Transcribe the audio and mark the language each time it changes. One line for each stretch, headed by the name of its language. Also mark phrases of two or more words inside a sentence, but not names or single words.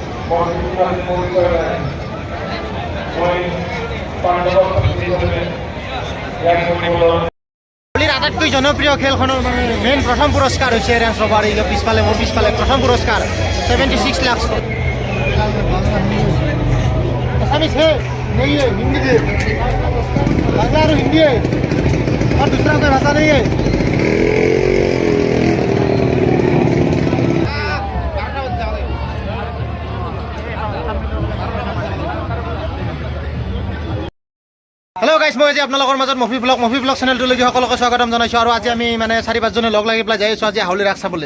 Assamese: আটাইতকৈ জনপ্ৰিয় খেলখনৰ মানে মেইন প্ৰথম পুৰস্কাৰ হৈছে ৰেঞ্জ ৰভাৰ। এই পিছফালে মোৰ পিছফালে প্ৰথম পুৰস্কাৰ 76 লাখ।
Hindi: আসামিস है नहीं है, हिंदी है, बांग्ला और हिंदी है और दूसरा कोई भाषा नहीं है।
English: hello guys,
Assamese: মই আজি আপোনালোকৰ মাজত মফি ব্লগ চেনেলটোলৈকে সকলোকে স্বাগতম জনাইছোঁ। আৰু আজি আমি মানে 4-5জনে লগ লাগি পেলাই যাই আছোঁ আজি হাউলি ৰাস চাবলৈ।